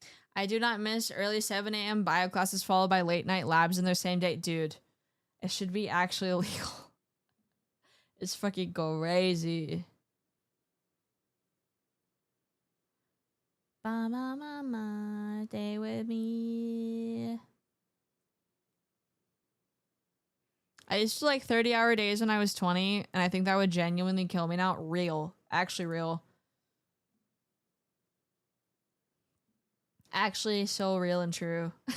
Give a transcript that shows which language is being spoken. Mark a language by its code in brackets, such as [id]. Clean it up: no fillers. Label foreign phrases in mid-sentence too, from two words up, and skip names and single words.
[en] I do not miss early 7 a.m. bio classes followed by late night labs in their same day. Dude, it should be actually illegal. It's fucking crazy. Ba ma ma ma, stay with me. I used to like 30-hour days when I was 20, and I think that would genuinely kill me now. Real. Actually real. Actually so real and true.